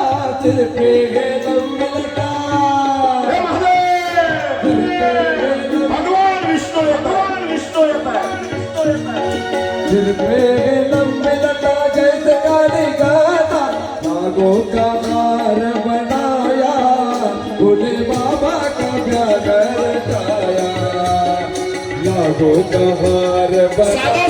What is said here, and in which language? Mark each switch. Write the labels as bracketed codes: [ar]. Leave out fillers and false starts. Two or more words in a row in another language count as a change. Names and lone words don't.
[hi] सिर पे है लंबी लटा. [mr] हे महादेव भगवान विष्णू येत आहे. भगवान विष्णू येत आहे. [hi] सिर पे है लंबी लटा जैसे काली घटा. नागों का हार बनाया भोले बाबा का ब्याह जाया. नागों का हार [mr] साधा [hi] बनाया